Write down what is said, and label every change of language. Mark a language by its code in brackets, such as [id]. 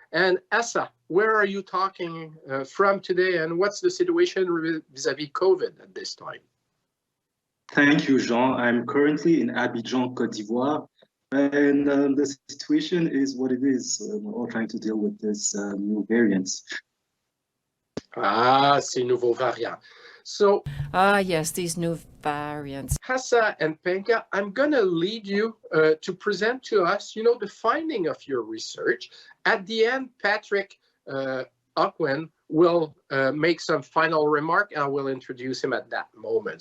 [en] And Assa, where are you talking from today, and what's the situation vis-a-vis COVID at this time? Thank you, Jean. I'm currently in Abidjan, Côte d'Ivoire, and the situation is what it is. We're all trying to deal with this new variants. [fr] Ah, ces nouveaux variants. [en] So, yes, these new variants. Assa and Penka, I'm going to lead you to present to us, the finding of your research. At the end, Patrick Ocwen will make some final remark, and I will introduce him at that moment.